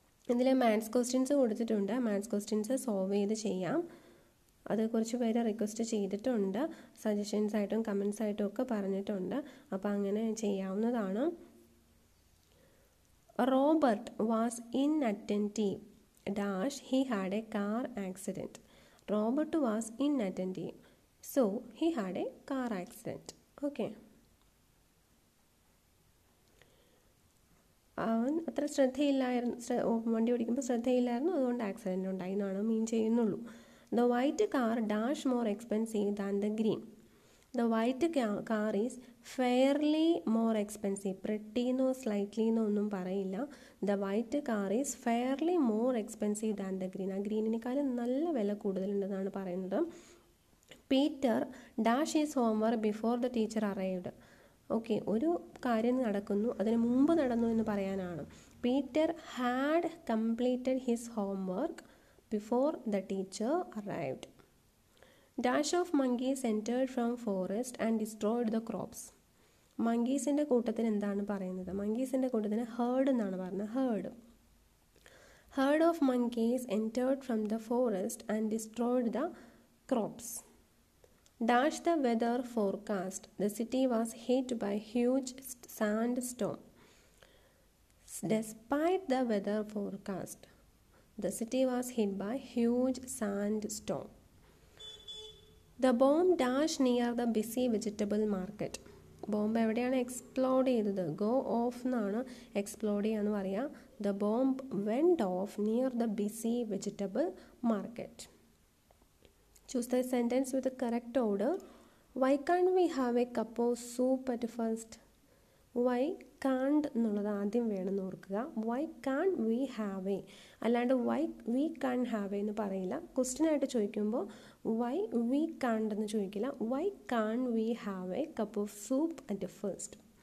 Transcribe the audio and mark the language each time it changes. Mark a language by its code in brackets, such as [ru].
[ml] ഇതിൽ maths questions കൊടുത്തിട്ടുണ്ട്. Maths questions solve ചെയ്ത് ചെയ്യാം. അത് കുറച്ച് പേര് റിക്വസ്റ്റ് ചെയ്തിട്ടുണ്ട്. സജഷൻസ് ആയിട്ടും കമൻസ് ആയിട്ടും ഒക്കെ പറഞ്ഞിട്ടുണ്ട്. അപ്പോൾ അങ്ങനെ ചെയ്യാവുന്നതാണ്. [en] Robert was inattentive dash he had a car accident. Robert was inattentive, so he had a car accident. Okay. [ml] അവൻ അത്ര ശ്രദ്ധയില്ലായിരുന്നു. വണ്ടി ഓടിക്കുമ്പോൾ ശ്രദ്ധയില്ലായിരുന്നു, അതുകൊണ്ട് ആക്സിഡൻറ്റ് ഉണ്ടായി എന്നാണ് മീൻ ചെയ്യുന്നുള്ളൂ. [en] The white car dash more expensive than the green. The white car is fairly more expensive. [ml] Pretty എന്നോ slightly എന്നോ ഒന്നും പറയില്ല. [en] The white car is fairly more expensive than the green. [ml] ആ ഗ്രീനിനേക്കാളും നല്ല വില കൂടുതലുണ്ടെന്നാണ് പറയുന്നത്. [en] Peter dash his homework before the teacher arrived. [ml] Okay, ഒരു കാര്യം നടക്കുന്നു, അതിന് മുമ്പ് നടന്നു എന്ന് പറയാനാണ്. [en] Peter had completed his homework before the teacher arrived. Dash of monkeys entered from forest and destroyed the crops. [ml] മങ്കീസിൻ്റെ കൂട്ടത്തിന് എന്താണ് പറയുന്നത്? മങ്കീസിൻ്റെ കൂട്ടത്തിന് ഹേർഡ് എന്നാണ് പറയുന്നത്. [en] Herd of monkeys entered from the forest and destroyed the crops. Dash the weather forecast. The city was hit by huge sandstorm. Despite the weather forecast, the city was hit by huge sandstorm. The bomb dashed near the busy vegetable market. [ml] Bomb എവിടെയാണ് explode ചെയ്തത്? [en] go off [ml] എന്നാണ് explode ചെയ്യാന്ന് പറയാം. [en] The bomb went off near the busy vegetable market. Choose the sentence with correct order. Why can't we have a cup of soup at first? Why can't [ml] എന്നുള്ളത് ആദ്യം വേണമെന്ന് ഓർക്കുക. [en] why can't we have a, അല്ലാണ്ട് why we can't have a [ml] എന്ന് പറയില്ല. ക്വസ്റ്റ്യനായിട്ട് ചോദിക്കുമ്പോൾ Y V കാണ്ട് എന്ന് ചോദിക്കില്ല. [en] Why can't we have a cup of soup at first.